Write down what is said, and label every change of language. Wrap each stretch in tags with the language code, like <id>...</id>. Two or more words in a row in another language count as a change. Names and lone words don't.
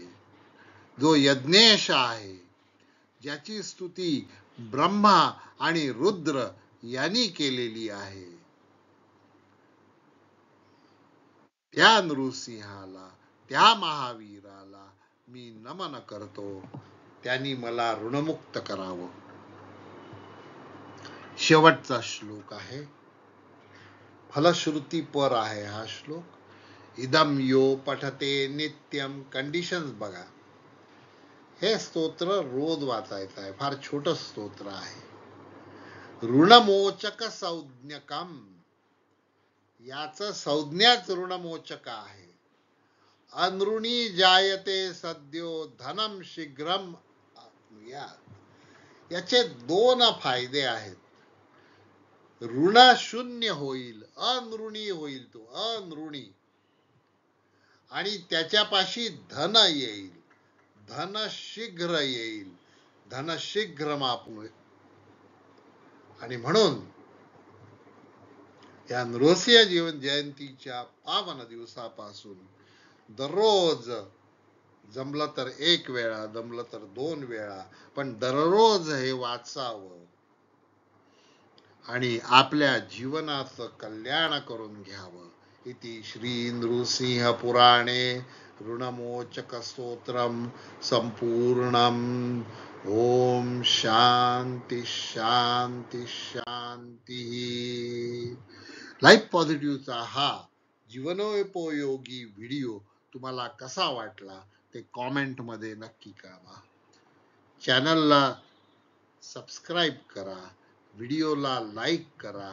<mr>जो यज्ञेश आहे, ज्याची स्तुती ब्रह्मा आणि रुद्र यांनी केलेली आहे, त्या नृसिंहाला, त्या महावीराला मी नमन करतो. त्यांनी मला ऋणमुक्त करावं. शेवटचा श्लोक आहे, फलश्रुती पर आहे हा श्लोक.</mr> <sa>इदम यो पठते नित्यम.</sa> <mr>कंडिशन्स बघा. हे स्तोत्र रोज वाचायचं आहे. फार छोट स्तोत्र आहे.</mr> <sa>ऋणमोचक संज्ञकम,</sa> <mr>याचं संज्ञाच ऋणमोचक आहे.</mr> <sa>अनृणी जायते सद्यो धनम शीघ्रम आप्नुयात.</sa> <mr>याचे दोन फायदे आहेत. ऋण शून्य होईल, अनृणी होईल तो, अनृणी. आणि त्याच्यापाशी धन येईल, धन शीघ्र येईल,</mr> <sa>धन शीघ्र आप्नुयात.</sa> <mr>आणि म्हणून या नृसिंह जीवन जयंतीच्या पावन दिवसापासून दररोज, जमलं तर 1 वेळा, जमलं तर 2 वेळा, पण दररोज हे वाचावं आणि आपल्या जीवनाचं कल्याण करून घ्यावं.</mr> <sa>इति श्री नृसिंह पुराणे ऋणमोचक स्तोत्रम संपूर्णम. ओम शांती शांती शांती.</sa> <mr>लाईफ पॉझिटिव्हचा हा जीवनोपयोगी व्हिडिओ तुम्हाला कसा वाटला ते कॉमेंटमध्ये नक्की कळवा. चॅनलला सबस्क्राईब करा, व्हिडिओला लाईक करा.</mr>